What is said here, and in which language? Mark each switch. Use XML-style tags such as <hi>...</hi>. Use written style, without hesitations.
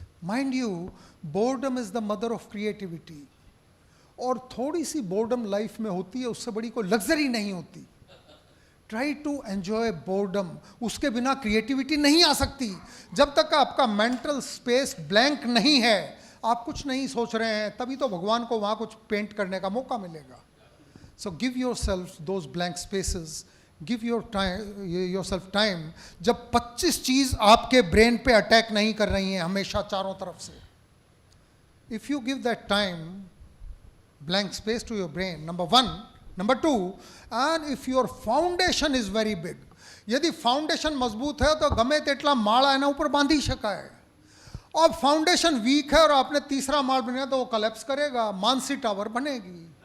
<en>Mind you, boredom is the mother of creativity.</en> <hi>और थोड़ी सी boredom life में होती है, उससे बड़ी कोई लग्जरी नहीं होती.</hi> <en>Try to enjoy boredom.</en> <hi>उसके बिना क्रिएटिविटी नहीं आ सकती. जब तक आपका मेंटल स्पेस ब्लैंक नहीं है, आप कुछ नहीं सोच रहे हैं, तभी तो भगवान को वहाँ कुछ पेंट करने का मौका मिलेगा.</hi> <en>So give yourself those blank spaces, give yourself time.</en> <hi>जब 25 चीज आपके ब्रेन पे अटैक नहीं कर रही हैं हमेशा चारों तरफ से.</hi> <en>If you give that time, blank space to your brain, number one. Number two, and if your foundation is very big,</en> <hi>यदि फाउंडेशन मजबूत है</hi> <gu>तो गमे तेटला माळा एना ऊपर बांधी शकाय.</gu> <hi>अब फाउंडेशन वीक है और आपने तीसरा माल बनाया तो वो कलेप्स करेगा, मानसी टावर बनेगी.</hi>